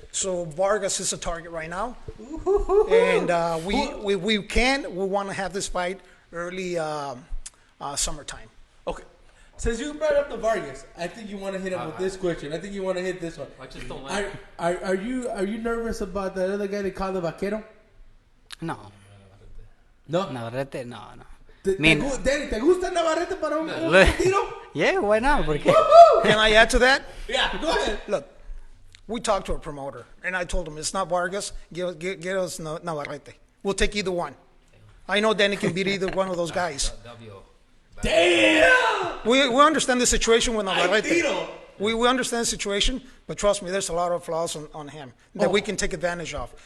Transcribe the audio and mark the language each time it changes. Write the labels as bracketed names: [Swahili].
[English] So Vargas is a target right now. And we want to have this fight early summertime. Okay. Since you brought up the Vargas, I think you want to hit him with this question. I think you want to hit this one. I just don't like Are you nervous about that other guy they call the Vaquero? No. No. Navarrete, no. [Spanish] Danny, ¿te gusta Navarrete para un tiro? [English] Yeah, why not? Porque Can I add to that? Yeah, go ahead. Look, we talked to a promoter, and I told him, it's not Vargas, get us Navarrete. We'll take either one. I know Danny can beat either one of those guys. Damn! We understand the situation with Navarrete. We understand the situation, but trust me, there's a lot of flaws on him that we can take advantage of.